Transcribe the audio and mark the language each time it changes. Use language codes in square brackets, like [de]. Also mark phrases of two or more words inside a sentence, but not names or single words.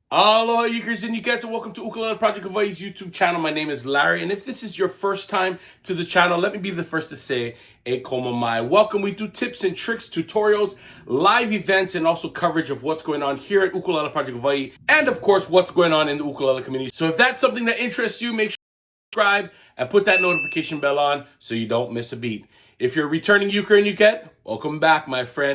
[en] Aloha, ukers and ukettes, and welcome to Ukulele Project Hawaii's YouTube channel. My name is Larry, and if this is your first time to the channel, let me be the first to say, [haw] e koma mai. [en] Welcome. We do tips and tricks, tutorials, live events, and also coverage of what's going on here at Ukulele Project Hawaii, and of course, what's going on in the ukulele community. So if that's something that interests you, make sure to subscribe and put that notification bell on so you don't miss a beat. If you're a returning uker and ukette, welcome back, my friend.